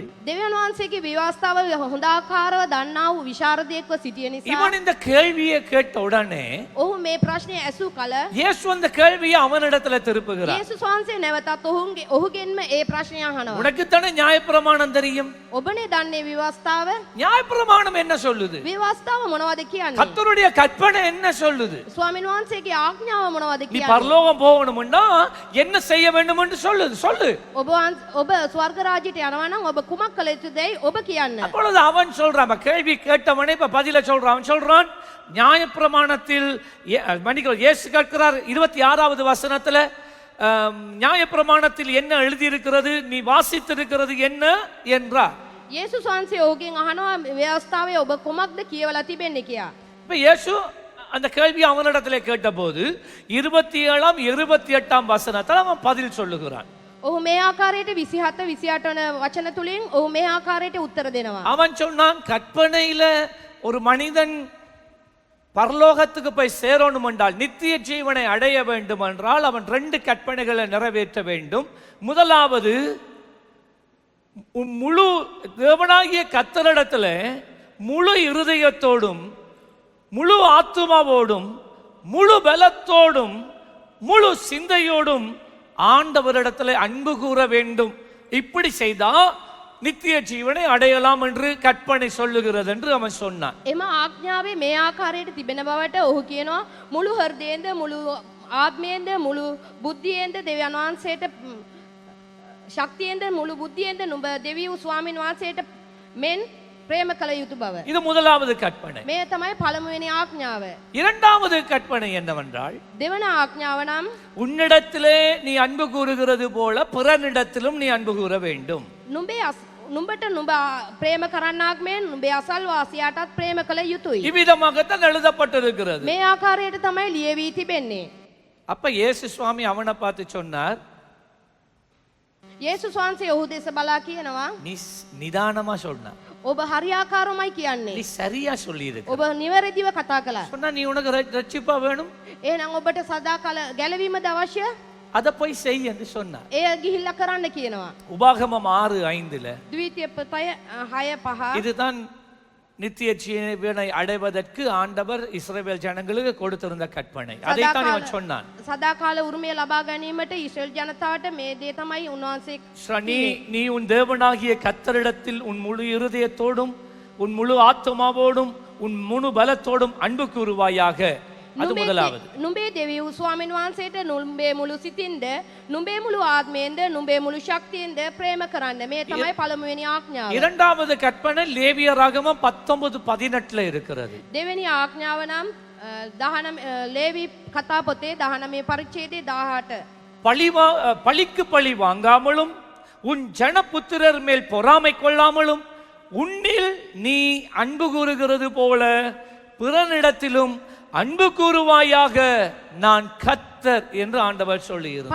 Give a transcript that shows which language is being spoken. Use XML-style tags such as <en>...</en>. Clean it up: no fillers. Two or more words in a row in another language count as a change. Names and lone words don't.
<si>දෙවියන් වහන්සේගේ විවස්ථාව හොඳ ආකාරව දන්නා වූ විශාරදයෙක්ව සිටිය නිසා</si> <ta>இவன் இந்த கேள்வியை கேட்ட உடனே</ta> <si>ඔහු මේ ප්‍රශ්නය ඇසූ කල</si> <ta>இயேசு அந்த கேள்வியை அவனிடத்துல திருப்புகிறார்.</ta> <si>යේසුස් වහන්සේ නැවතත් ඔහුගෙන්ම ඒ ප්‍රශ්නය අහනවා.</si> <ta>உனக்கு தானே நியாயப்பிரமாணம் தெரியும்.</ta> <si>ඔබනේ දන්නේ විවස්ථාව?</si> <ta>நியாயப்பிரமாணம் என்ன சொல்லுது?</ta> <si>විවස්ථාව මොනවද කියන්නේ?</si> <ta>கர்த்தருடைய கற்பனை என்ன சொல்லுது?</ta> <si>ස්වාමීන් වහන්සේගේ ආඥාව මොනවද</si> <ta>நீ</ta> <si>කියන්නේ?</si> <ta>பரலோகம் போகணும்னா என்ன செய்ய வேண்டும் என்று சொல்லுது. சொல்லு.</ta> <si>ඔබ ස්වර්ග රාජ්‍යයට යනවා නම් ඔබ කුමක් කළ යුතුදයි ඔබ කියන්න.</si> <ta>அப்பொழுது அவன் சொல்றான், கேள்வி கேட்டவனே இப்ப பதில சொல்றான். அவன் சொல்றான், நியாயப்பிரமாணத்தில் இயேசு கேட்கிறார் 26வது வசனத்துல, நியாயப்பிரமாணத்தில் என்ன எழுதியிருக்கிறது, நீ வாசித்திருக்கிறது என்ன என்றார்.</ta> <si>යේසුස් වහන්සේ ඔහුගෙන් අහනවා ව්‍යවස්ථාවේ ඔබ කුමක්ද කියවලා තිබෙන්නේ කියලා.</si> <ta>இப்ப இயேசு அந்த கேள்வி அவனிடத்திலே கேட்டபோது 27ஆம் 28ஆம் வசனத்தில் அவன் பதில் சொல்லுகிறான்.</ta> <si>ඔහු මේ ආකාරයට 27 28 වන වචන තුලින් ඔහු මේ ආකාරයට උත්තර දෙනවා.</si> <ta>அவன் சொன்னான், கற்பனையில ஒரு மனிதன் பரலோகத்துக்கு போய் சேரணும் என்றால், நித்திய ஜீவனை அடைய வேண்டும் என்றால் அவன் 2 கற்பனைகளை நிறைவேற்ற வேண்டும். முதலாவது, முழு தேவனாகிய கர்த்தரிடத்துல முழு இருதயத்தோடும் முழு ஆத்துமாவோடும் முழு பலத்தோடும் முழு சிந்தையோடும் ஆண்டவரிடத்துல அன்பு கூற வேண்டும். இப்படி செய்தா நித்திய ஜீவனை அடையலாம் என்று கற்பனை சொல்லுகிறது என்று அவன் சொன்னான்.</ta> <si>එම ආඥාවේ මේ ආකාරයට තිබෙන බවට ඔහු කියනවා මුළු හෘදයෙන්ද මුළු ආත්මයෙන්ද මුළු බුද්ධියෙන්ද දෙවියන් වහන්සේට ශක්තියෙන්ද මුළු බුද්ධියෙන්ද නුඹ දෙවියෝ ස්වාමීන් වහන්සේට මෙන් ප්‍රේම කළ යුතු බව.</si> <ta>இது முதலாவது கற்பனை.</ta> <si>මේ තමයි පළමුවෙනි ආඥාව.</si> <ta>இரண்டாவது கற்பனை என்னவென்றால்,</ta> <si>දෙවන ආඥාව නම්</si> <ta>உன்னிடத்திலே நீ அன்பு கூறுகிறது போல பிறனிடத்திலும் நீ அன்பு கூற வேண்டும்.</ta> <si>නුඹට නුඹ ප්‍රේම කරන්නාක් මෙන් නුඹේ අසල්වාසියාටත් ප්‍රේම කළ යුතුයි.</si> <ta>இவ்விதமாகத்தான் எழுதப்பட்டிருக்கிறது.</ta> <si>මේ ආකාරයට තමයි ලියවී තිබෙන්නේ.</si> <ta>அப்ப இயேசு சுவாமி அவனை பார்த்து சொன்னார்,</ta> <si>යේසුස් වහන්සේ ඔහු දෙස බලා කියනවා</si> <ta>நீ நிதானமா சொன்ன,</ta> <si>ඔබ හරියාකාරවමයි කියන්නේ.</si> <ta>நீ சரியா சொல்லியிருக்கு.</ta> <si>ඔබ නිවැරදිව කතා කළා.</si> <ta>சொன்னா நீ உனக்கு ரட்சிப்பா வேணும்,</ta> <si>එහෙනම් ඔබට සදාකාල ගැලවීමද අවශ්‍ය?</si> <ta>அதை போய் செய் என்று சொன்னார்.</ta> <si>එය ගිහිල්ලා කරන්න කියනවා.</si> <ta>உபாகமம் 6:5</ta> <si>ද්විතීය පොතය 6:5</si> <ta>இதுதான் நித்திய ஜீவனை அடைவதற்கு ஆண்டவர் இஸ்ரவேல் ஜனங்களுக்கு கொடுத்திருந்த கற்பனை. அதைத்தான் இவன் சொன்னான்.</ta> <si>සදාකාල උරුමය ලබා ගැනීමට ඉස්රායෙල් ජනතාවට මේ දේ තමයි උන්වහන්සේ</si> <ta>நீ உன் தேவனாகிய கர்த்தரிடத்தில் உன் முழு இருதயத்தோடும் உன் முழு ஆத்துமாவோடும் உன் முழு பலத்தோடும் அன்பு கூறுவாயாக. அது முதலாவது.</ta> <si>නුඹේ දෙවියෝ ස්වාමීන් වහන්සේට නුඹේ මුළු සිතින්ද නුඹේ මුළු ආත්මයෙන්ද නුඹේ මුළු ශක්තියෙන්ද ප්‍රේම කරන්න. මේ තමයි පළමුවෙනි ආඥාව.</si> <ta>இரண்டாவது கற்பனை லேவியராகமம் 19:18 இருக்கிறது.</ta> <si>දෙවෙනි ආඥාව නම් 19 ලේවි කතා පොතේ 19 පරිච්ඡේදයේ 18</si> <ta>பழிக்கு பழி வாங்காமலும் உன் ஜனபுத்திரர் மேல் பொறாமை கொள்ளாமலும் உன்னில் நீ அன்பு கூறுகிறது போல பிறனிடத்திலும் அன்பு கூறுவாயாக நான் கர்த்தர் என்று ஆண்டவர் சொல்லுகிறார்.</ta>